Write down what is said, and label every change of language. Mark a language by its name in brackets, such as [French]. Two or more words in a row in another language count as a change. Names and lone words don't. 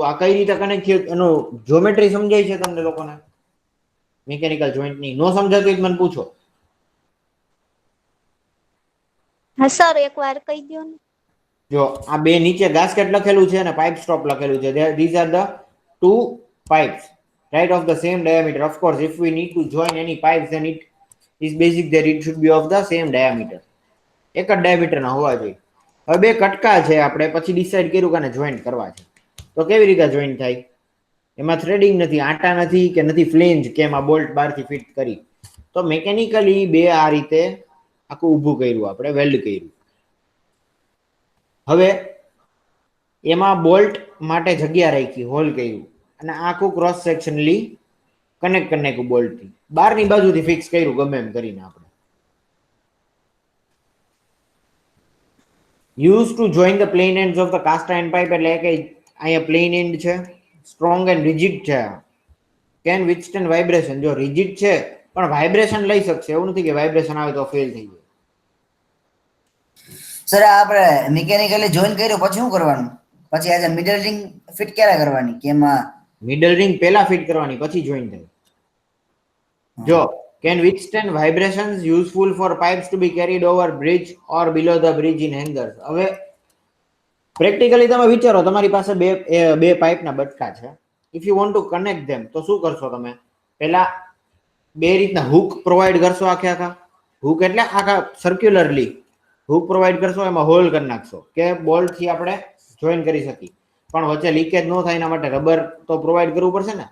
[Gujarati] આ કઈ રીતે કનેક્ટ થયું એનો જ્યોમેટ્રી સમજાય છે તમને લોકોને? મિકેનિકલ જોઈન્ટની નો સમજાતું એક મને પૂછો. હા સર, એકવાર કહી દો ને. જો આ બે નીચે ગાસ્કેટ લખેલું છે અને [English] pipe stop [Gujarati] લખેલું છે. [English] These are the two pipes right of the same diameter. Of course, if we need to join any pipes, then it is basic that it should be of the same diameter. [Gujarati] એક જ ડાયામીટર ના હોવા જોઈએ. હવે બે કટકા છે, આપણે પછી ડિસાઈડ કર્યું કે જોઈન્ટ કરવા છે, તો કેવી રીતે જોઈન્ટ થાય? એમાં થ્રેડિંગ નથી, આટા નથી કે નથી ફ્લેંજ કે એમાં બોલ્ટ બહારથી ફિટ કરી, તો મેકેનિકલી બે આ રીતે આખું ઊભું કર્યું, આપણે વેલ્ડ કર્યું. હવે એમાં બોલ્ટ માટે જગ્યા રાખી, હોલ કર્યું અને આખું [English] cross sectionally [Gujarati] કનેક્ટ કરી નાખ્યું બોલ્ટથી, બહારની બાજુથી ફિક્સ કર્યું ગમે એમ કરીને. [English] આપણે used to join the plain ends of the cast iron pipe [Gujarati] એટલે કે અહીંયા [English] plain end છે, strong and rigid છે, can withstand vibration. [Gujarati] જો rigid છે પણ વાઇબ્રેશન લઈ શકશે, એવું નથી કે વાઇબ્રેશન આવે તો ફેલ થઈ જાય. સર આપણે મિકેનિકલી જોઈન કર્યું પછી શું કરવાનું? પછી આજે [English] middle ring fit [Gujarati] ક્યારે કરવાની? કે એમાં [English] middle ring [Gujarati] પહેલા ફિટ કરવાની પછી જોઈન થાય. [English] જો can withstand vibrations, useful for pipes to be carried over bridge or below the bridge in hangers. [Gujarati] હવે પ્રેક્ટિકલી તમે વિચારો, તમારી પાસે બે પાઇપના બટકા છે. [English] If you want to connect them [Gujarati] તો શું કરશો તમે? પહેલા બે રીતના હુક પ્રોવાઈડ કરશો, આખા હુક એટલે આખા [English] circularly hook provide [Gujarati] કરશો, એમાં હોલ કરી નાખશો કે બોલ્ટથી આપણે જોઈન કરી શકીએ, પણ વચ્ચે લીકેજ ન થાય એના માટે રબર તો પ્રોવાઈડ કરવું પડશે ને.